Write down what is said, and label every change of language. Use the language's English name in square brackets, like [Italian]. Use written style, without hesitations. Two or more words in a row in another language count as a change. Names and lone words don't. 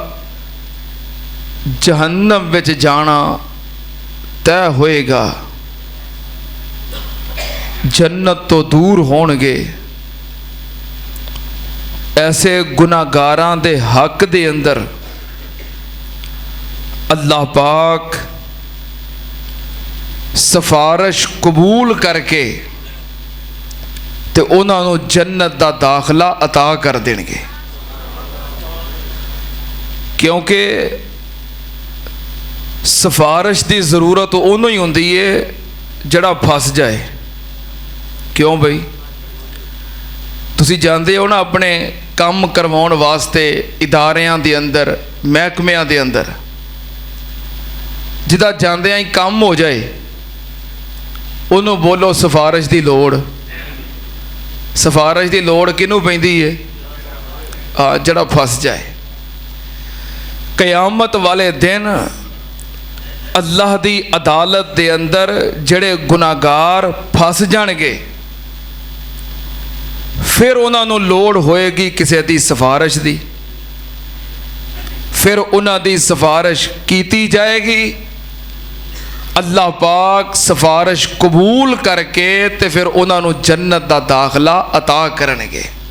[Punjabi] جہنم وچ جانا طے ہوئے گا، جنت تو دور ہون گے، ایسے گناہگاراں دے حق دے اندر اللہ پاک سفارش قبول کر کے تے انہاں نوں جنت دا داخلہ عطا کر دیں گے، کیونکہ سفارش دی ضرورت انہوں ہی ہوندی ہے جڑا پھس جائے۔ کیوں بھائی؟ ਤੁਸੀਂ ਜਾਂਦੇ ਹੋ ਨਾ ਆਪਣੇ ਕੰਮ ਕਰਵਾਉਣ ਵਾਸਤੇ ਇਦਾਰਿਆਂ ਦੇ ਅੰਦਰ, ਮਹਿਕਮਿਆਂ ਦੇ ਅੰਦਰ, ਜਿਹਦਾ ਜਾਂਦਿਆਂ ਹੀ ਕੰਮ ਹੋ ਜਾਏ ਉਹਨੂੰ ਬੋਲੋ ਸਿਫਾਰਿਸ਼ ਦੀ ਲੋੜ। ਸਿਫਾਰਿਸ਼ ਦੀ ਲੋੜ ਕਿਹਨੂੰ ਪੈਂਦੀ ਹੈ? ਜਿਹੜਾ ਫਸ ਜਾਏ। ਕਿਆਮਤ ਵਾਲੇ ਦਿਨ ਅੱਲਾਹ ਦੀ ਅਦਾਲਤ ਦੇ ਅੰਦਰ ਜਿਹੜੇ ਗੁਨਾਹਗਾਰ ਫਸ ਜਾਣਗੇ, ਫਿਰ ਉਨ੍ਹੋਂਨੇ ਲੋੜ ਹੋਏਗੀ ਕਿਸੀ ਦੀ ਸਿਫਾਰਿਸ਼ ਦੀ। ਫਿਰ ਉਨ੍ਹੋਂ ਦੀ ਸਿਫਾਰਿਸ਼ ਕੀਤੀ ਜਾਏਗੀ, ਅੱਲਾਹ ਪਾਕ ਸਿਫਾਰਿਸ਼ ਕਬੂਲ ਕਰਕੇ ਤੇ ਫਿਰ ਉਨ੍ਹੋਂਨੇ ਜੰਨਤ ਦਾ ਦਾਖਲਾ ਅਤਾ ਕਰਨਗੇ।